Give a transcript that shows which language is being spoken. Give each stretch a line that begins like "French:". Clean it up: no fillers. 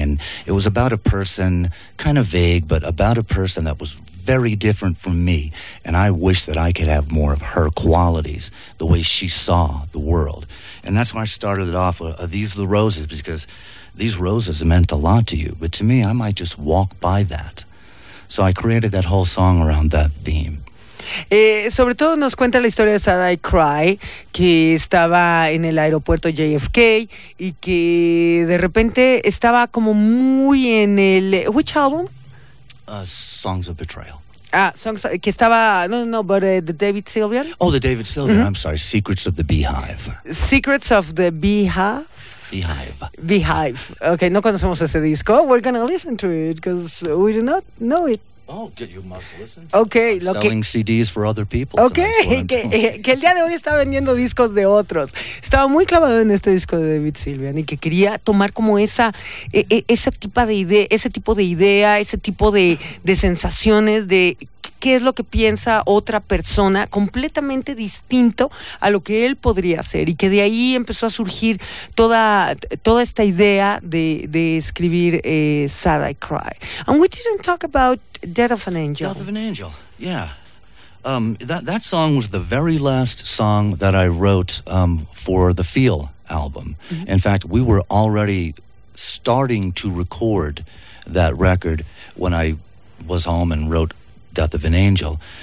English: And it was about a person, kind of vague, but about a person that was very different from me, and I wish that I could have more of her qualities, the way she saw the world. And that's why I started it off, are these the roses? Because these roses meant a lot to you, but to me, I might just walk by that. So I created that whole song around that theme.
Spanish: Sobre todo nos cuenta la historia de Sad I Cry, que estaba en el aeropuerto JFK y que de repente estaba como muy en el...
English: Which album? Songs of Betrayal. Ah, songs
Spanish: que estaba...
English: No, but the David Sylvian? Oh, the David Sylvian, mm-hmm. I'm sorry. Secrets of the Beehive. Secrets of the Beehive? Beehive.
Spanish: Okay, no conocemos ese disco.
English: We're going to listen to it because we do not know it. Oh, you must listen. Okay, I'm selling CDs for other people.
Spanish: Okay, que el día de hoy está vendiendo discos de otros. Estaba muy clavado en este disco de David Sylvian y que quería tomar como ese tipo de idea, ese tipo de sensaciones de qué es lo que piensa otra persona completamente distinto a lo que él podría hacer, y que de ahí empezó a surgir toda esta idea de escribir Sad I Cry.
English: And we didn't talk about Death of an Angel. Death of an Angel, yeah. That song was the very last song that I wrote for the Feel album. Mm-hmm. In fact, we were already starting to record that record when I was home and wrote Death of an Angel.